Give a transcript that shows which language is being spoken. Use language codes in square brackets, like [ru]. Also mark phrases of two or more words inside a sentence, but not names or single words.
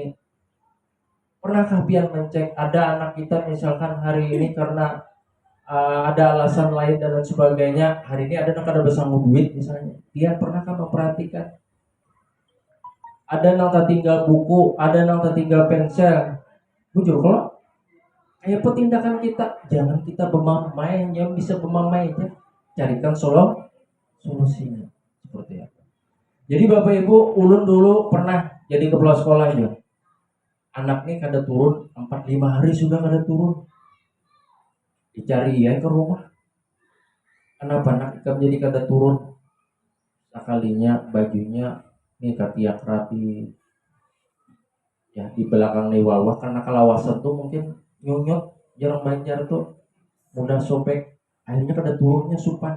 [id] Pernahkah pian mencek ada anak kita misalkan hari ini karena ada alasan lain dan lain sebagainya, hari ini ada yang kada bersama duit misalnya, dia pernahkah memperhatikan ada yang tertinggal buku, ada yang tertinggal pensel? Jujur kalau kayak tindakan kita, jangan kita bemamai, yang bisa bemamai aja, carikan solusinya seperti apa. Jadi Bapak Ibu, ulun dulu pernah jadi kepala sekolah ya, anak nih [bjn] kada turun [id] 4-5 hari sudah [bjn] kada turun, [id] dicari ya ke rumah. Kenapa anak ikam jadi kada turun? [bjn] Sekalinya bajunya nih katiak rapi, ya di belakang nih wawah karena kalawasan tuh mungkin nyonyot, jarang banjar tuh mudah sobek, akhirnya kada turunnya supan.